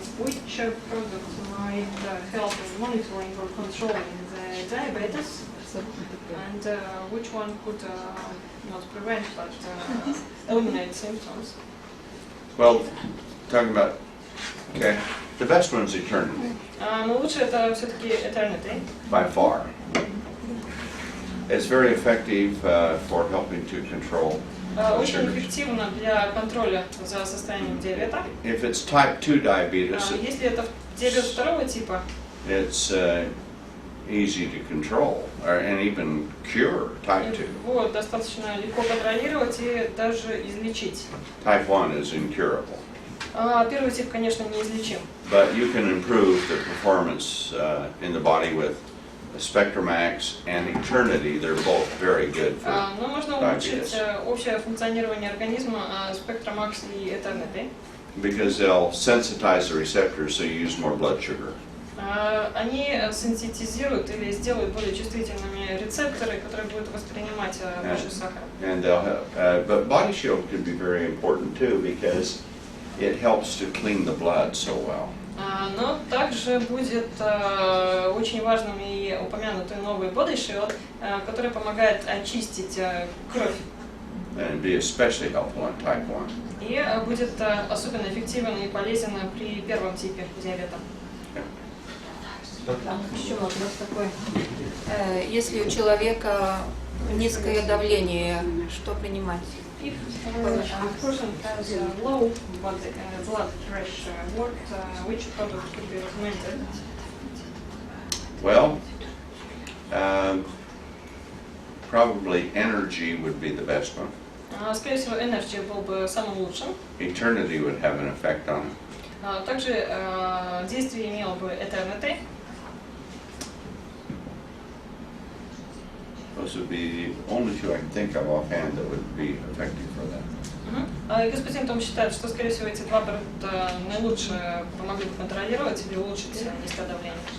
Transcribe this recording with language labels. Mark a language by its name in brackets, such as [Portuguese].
[English] Which product might help in monitoring or controlling the diabetes, and which one could not prevent but eliminate symptoms? Well, talking about, okay, the best one is eternity, [Russian] Но лучше это все-таки eternity. [English] by far. It's very effective for helping to control [Russian] Очень [English] sugars. [Russian] эффективно для контроля за состоянием диабета. [English] If it's type 2 diabetes, [Russian] Если это диабет второго типа, [English] it's easy to control and even cure type 2. [Russian] его достаточно легко контролировать и даже излечить. [English] Type 1 is incurable. [Russian] Первый тип, конечно, неизлечим. [English] But you can improve the performance in the body with Spectromax and Eternity, they're both very good for [Russian] Но можно улучшить [English] diabetes. [Russian] общее функционирование организма SpectraMax и Eternity. [English] Because they'll sensitize the receptors so you use more blood sugar. [Russian] Они синтетизируют или сделают более чувствительными рецепторы, которые будут воспринимать больше сахара. [English] And they'll help, but Body Shield can be very important too because it helps to clean the blood so well. [Russian] Но также будет очень важным и упомянутый новый Body Shield, который помогает очистить кровь. [English] And it'd be especially helpful in type 1. [Russian] И будет особенно эффективен и полезен при первом типе диабета. Еще вопрос такой. Если у человека низкое давление, что принимать? [English] If a person has low blood pressure, which product could be recommended? Well, probably Energy would be the best one. [Russian] Скорее всего, Energy был бы самым лучшим. [English] Eternity would have an effect on it. [Russian] Также действие имело бы Eternity. [English] Those would be the only two I can think of offhand that would be effective for that. [Russian] И господин Том считает, что, скорее всего, эти два продукта наилучше помогли бы контролировать или улучшить низкое давление.